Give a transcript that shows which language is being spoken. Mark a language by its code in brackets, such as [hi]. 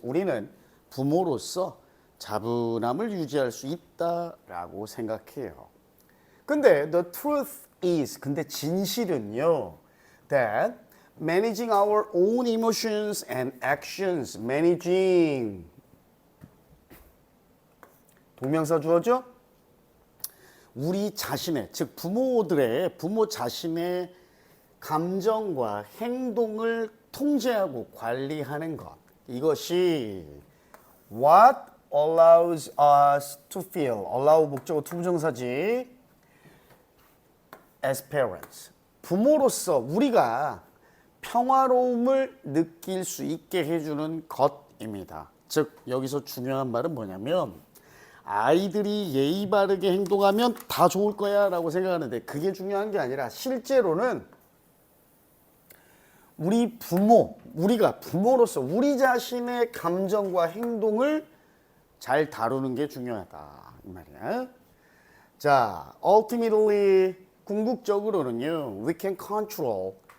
[ko] 우리는 부모로서 차분함을 유지할 수 있다라고 생각해요. 근데 [en] the truth is, [ko] 근데 진실은요, [en] that managing our own emotions and actions, managing [ko] 동명사 주어죠? 우리 자신의, 즉 부모 자신의 감정과 행동을 통제하고 관리하는 것. 이것이 [en] what allows us to feel. [ko] allow 목적어 투부정사지. [en] as parents. [ko] 부모로서 우리가 평화로움을 느낄 수 있게 해주는 것입니다. 즉 여기서 중요한 말은 뭐냐면 아이들이 예의 바르게 행동하면 다 좋을 거야 라고 생각하는데 그게 중요한 게 아니라 실제로는 우리가 부모로서 우리 자신의 감정과 행동을 잘 다루는 게 중요하다 이 말이야. [en] 자, ultimately [ko] 궁극적으로는요, [en] we can control.